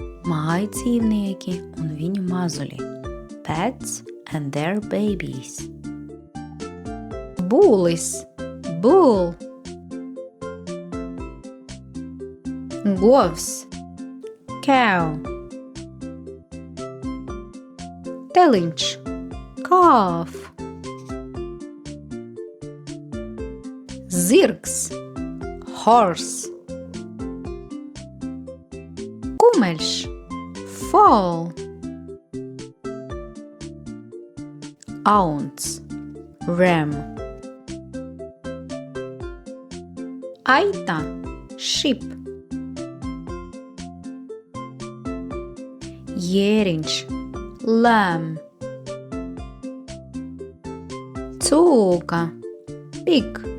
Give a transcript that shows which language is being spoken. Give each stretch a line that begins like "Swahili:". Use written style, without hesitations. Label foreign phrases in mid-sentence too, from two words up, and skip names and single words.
Latvian: Mājdzīvnieki un viņu mazuļi.
English: Pets and their babies.
Latvian: Būlis, bull. Govs, cow. Teliņš, calf. Zirgs, horse. Kumeļš, foal. Auns, ram. Aita, sheep. Jēriņš, lamb. Cūka, pig.